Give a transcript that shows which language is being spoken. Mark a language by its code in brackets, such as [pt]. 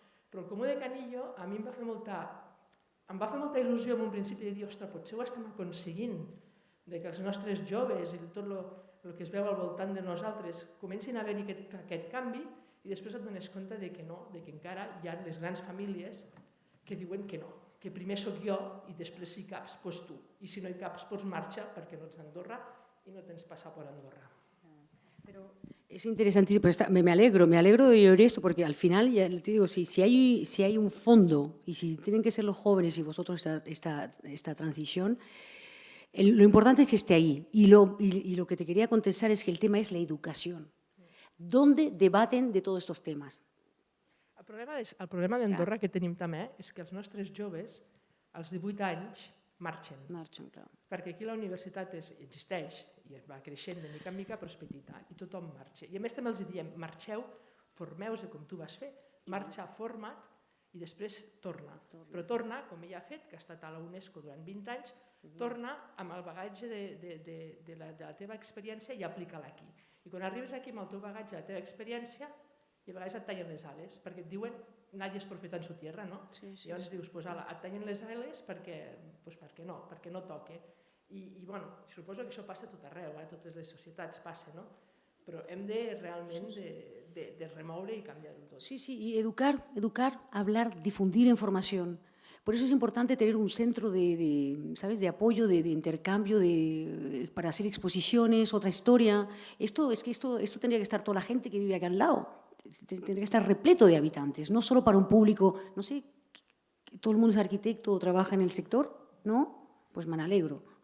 [ca] Però el Comú de Canillo a mi em va fer molta il·lusió en un principi de dir, ostres, potser ho estem aconseguint, que els nostres joves i tot el que es veu al voltant de nosaltres comencin a haver-hi aquest canvi i després et dones compte que no, que encara hi ha les grans famílies que diuen que no, que primer sóc jo i després si caps, doncs tu. I si no hi caps, doncs marxa perquè no ets d'Andorra i no tens passaport a Andorra. [es] Pero es interesantísimo, me alegro de oír esto porque al final, ya te digo, si hay un fondo y si tienen que ser los jóvenes y vosotros esta transición, lo importante es que esté ahí. Y lo que te quería contestar es que el tema es la educación. ¿Dónde debaten de todos estos temas? [ca] El problema d'Andorra que tenim també és que els nostres joves, als 18 anys, marxen. [es] Claro. [ca] Perquè aquí la universitat existeix i va creixent de mica en mica, però és petita i tothom marxa. I a més també els diem, marxeu, formeu-se com tu vas fer, marxa, forma't i després torna. Però torna, com ella ha fet, que ha estat a la UNESCO durant 20 anys, torna amb el bagatge de la teva experiència i aplica-la aquí. I quan arribes aquí amb el teu bagatge de la teva experiència, i a vegades et tallen les ales, perquè et diuen [es] nadie es profeta en su tierra, [ca] no? I llavors dius, et tallen les ales perquè no toque. I suposo que això passa a tot arreu, a totes les societats passa, no? Però hem de realment de remoure i canviar-ho tot. [es] Sí, y educar, hablar, difundir información. Por eso es importante tener un centro de apoyo, de intercambio, para hacer exposiciones, otra historia. Esto tendría que estar toda la gente que vive acá al lado. Tendría que estar repleto de habitantes, no solo para un público, no sé, todo el mundo es arquitecto o trabaja en el sector, ¿no? Pues me alegro.